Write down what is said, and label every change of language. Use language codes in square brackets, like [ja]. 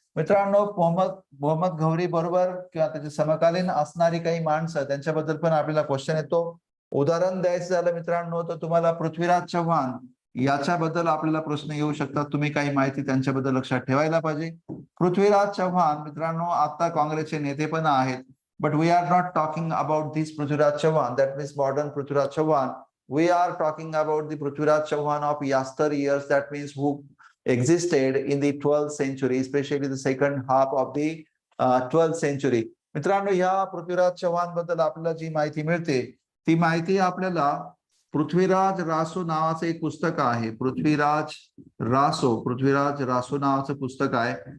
[mr] मित्रांनो मोहम्मद घौरी बरोबर किंवा त्याचे समकालीन असणारी काही माणसं, त्यांच्याबद्दल पण आपल्याला क्वेश्चन येतो. उदाहरण द्यायचं झालं मित्रांनो तर तुम्हाला पृथ्वीराज चव्हाण याच्याबद्दल आपल्याला प्रश्न येऊ शकतात. तुम्ही काही माहिती त्यांच्याबद्दल लक्षात ठेवायला पाहिजे. पृथ्वीराज चव्हाण मित्रांनो आता काँग्रेसचे नेते पण आहेत. [en] But we are not talking about this Prithviraj Chavan, that means modern Prithviraj Chavan. We are talking about the Prithviraj Chauhan of yester years, that means who existed in the 12th century, especially the second half of the 12th century. [mr] मित्रांनो ह्या पृथ्वीराज चव्हाण बद्दल आपल्याला जी माहिती मिळते ती माहिती आपल्याला पृथ्वीराज रासो नावाचं एक पुस्तक आहे. पृथ्वीराज रासो नावाचं पुस्तक आहे.